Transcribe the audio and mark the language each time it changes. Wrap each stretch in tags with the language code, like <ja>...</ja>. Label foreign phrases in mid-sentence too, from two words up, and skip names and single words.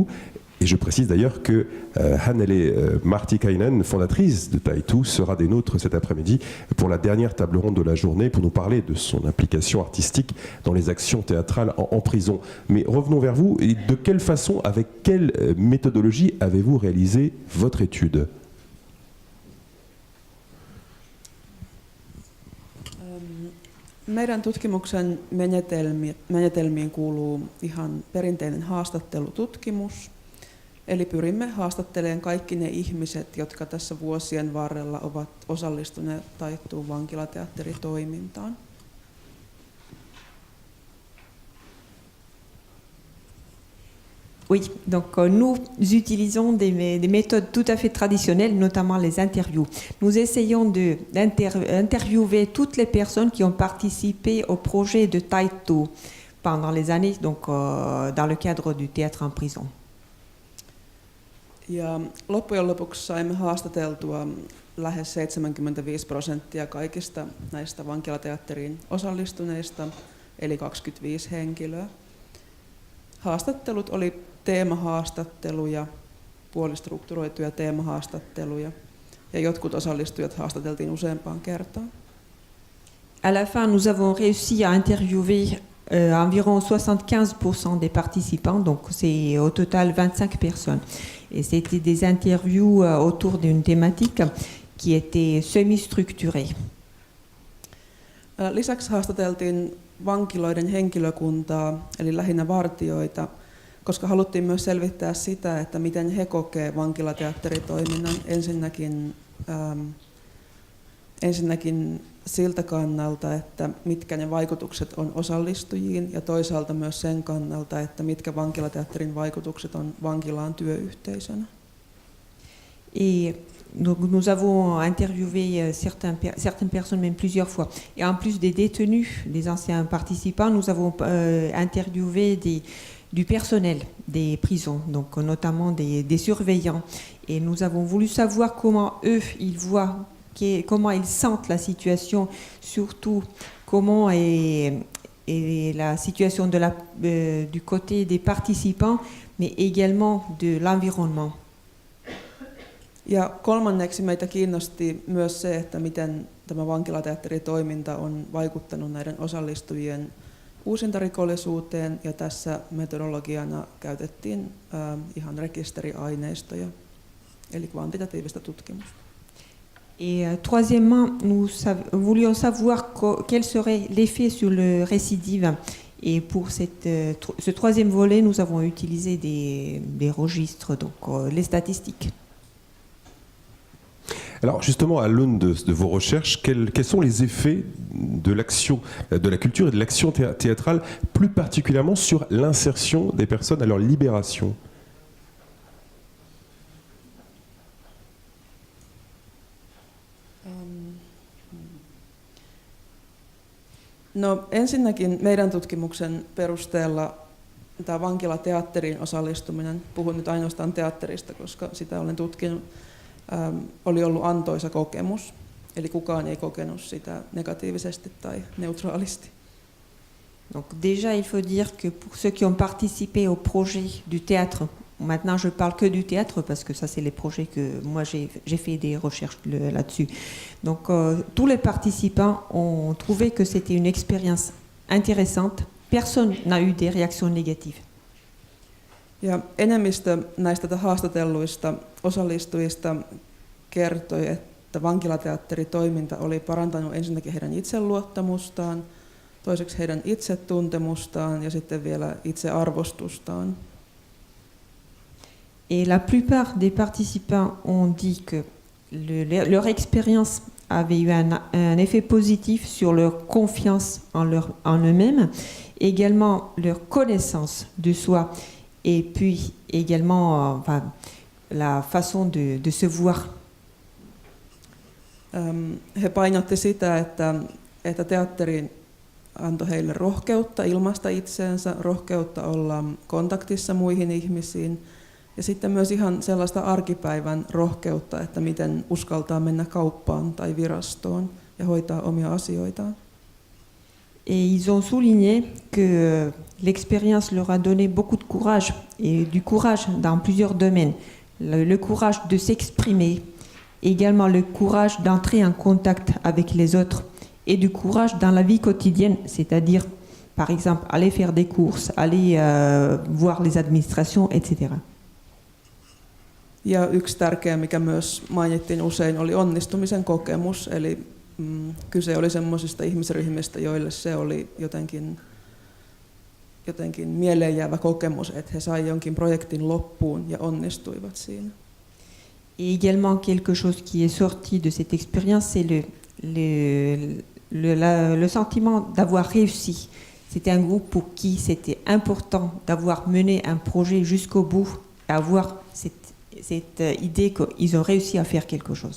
<fr>Et je précise d'ailleurs que Hannele Martikainen, fondatrice de Taitu, sera des nôtres cet après-midi pour la dernière table ronde de la journée pour nous parler de son implication artistique dans les actions théâtrales en prison. Mais revenons vers vous. Et de quelle façon, avec quelle méthodologie avez-vous réalisé votre étude?</fr> <fi>Meidän tutkimuksen menetelmiin kuuluu ihan perinteinen haastattelututkimus. Eli pyrimme haastattelemaan kaikki ne ihmiset, jotka tässä vuosien varrella ovat osallistuneet Taittuun vankilateatteritoimintaan.</fi> <fr>Oui, donc nous utilisons des méthodes tout à fait traditionnelles, notamment les interviews. Nous essayons d'interviewer toutes les personnes qui ont participé au projet de Taitu pendant les années, donc dans le cadre du théâtre en prison.</fr> <fi>Ja loppujen lopuksi saimme haastateltua lähes 75% kaikista näistä vankilateatteriin osallistuneista, eli 25 henkilöä. Haastattelut oli teemahaastatteluja, puolistrukturoituja teemahaastatteluja, ja jotkut osallistujat haastateltiin useampaan kertaan.</fi> <fr>À la fin, nous avons réussi à interviewer environ 75% des participants, donc c'est au total 25 personnes. Et c'était des interviews autour d'une thématique qui était semi-structurée.</fr> <fi>Lisäksi haastateltiin vankiloiden henkilökuntaa, eli lähinnä vartijoita, koska haluttiin myös selvittää sitä, että miten he kokee vankilateatteritoiminnan ensinnäkin siltä kannalta, että mitkä ne vaikutukset on osallistujiin, ja toisaalta myös sen kannalta, että mitkä vankilateatterin vaikutukset on vankilaan työyhteisönä.</fi> <fr>Et donc nous avons interviewé certaines personnes, même plusieurs fois. Et en plus des détenus, des anciens participants, nous avons interviewé du personnel des prisons, donc notamment des surveillants. Et nous avons voulu savoir comment eux, ils voient, comment ils sentent la situation, surtout comment est la situation du côté des participants, mais également de l'environnement.</fr> <fi>Ja kolmanneksi meitä kiinnosti myös se, että miten tämä vankilateatteritoiminta on vaikuttanut näiden osallistujien uusintarikollisuuteen, ja tässä metodologiana käytettiin ihan rekisteriaineistoja, eli kvantitatiivista tutkimusta.</fi> <fr>Et troisièmement, nous voulions savoir quel serait l'effet sur le récidive. Et pour ce troisième volet, nous avons utilisé des registres, donc les statistiques. Alors justement, à l'aune de vos recherches, quels sont les effets de l'action, de la culture et de l'action théâtrale, plus particulièrement sur l'insertion des personnes à leur libération?</fr> <fi>No, ensinnäkin meidän tutkimuksen perusteella tämä vankilateatteriin osallistuminen, puhun nyt ainoastaan teatterista, koska sitä olen tutkinut, oli ollut antoisa kokemus. Eli kukaan ei kokenut sitä negatiivisesti tai neutraalisti.</fi> <fr>Donc déjà, il faut dire que pour ceux qui ont participé au projet du théâtre, maintenant je parle que du théâtre parce que ça c'est les projets que moi j'ai fait des recherches là-dessus. Donc tous les participants ont trouvé que c'était une expérience intéressante. Personne n'a eu des réactions négatives.</fr> <fi>Ja enemmistö näistä haastatelluista osallistujista kertoi, että vankilateatteritoiminta oli parantanut ensinnäkin heidän itseluottamustaan, toiseksi heidän itsetuntemustaan ja sitten vielä itsearvostustaan.</fi> <fr>Et la plupart des participants ont dit que leur expérience avait eu un effet positif sur leur confiance en eux-mêmes, également leur connaissance de soi, et puis également la façon de se voir.</fr> <fi>He painotti sitä, että teatteri antoi heille rohkeutta ilmaista itseensä, rohkeutta olla kontaktissa muihin ihmisiin ja sitten myös ihan sellaista arkipäivän rohkeutta, että miten uskaltaa mennä kauppaan tai virastoon ja hoitaa omia asioitaan.</fi> <fr>Et ils ont souligné que l'expérience leur a donné beaucoup de courage, et du courage dans plusieurs domaines. Le courage de s'exprimer, également le courage d'entrer en contact avec les autres, et du courage dans la vie quotidienne, c'est-à-dire, par exemple, aller faire des courses, aller voir les administrations, etc.</fr> <fi>Ja yksi tärkeä, mikä myös mainittiin usein, oli onnistumisen kokemus, eli kyse oli semmoisista ihmisryhmistä, joille se oli jotenkin mieleenjäävä kokemus, että he sai jonkin projektin loppuun ja onnistuivat siinä.</fi> <fr>Et également quelque chose qui est sorti de cette expérience, c'est le sentiment d'avoir réussi. C'était un groupe pour qui c'était important d'avoir mené un projet jusqu'au bout, et avoir cette idée qu'ils ont réussi à faire quelque chose.</fr>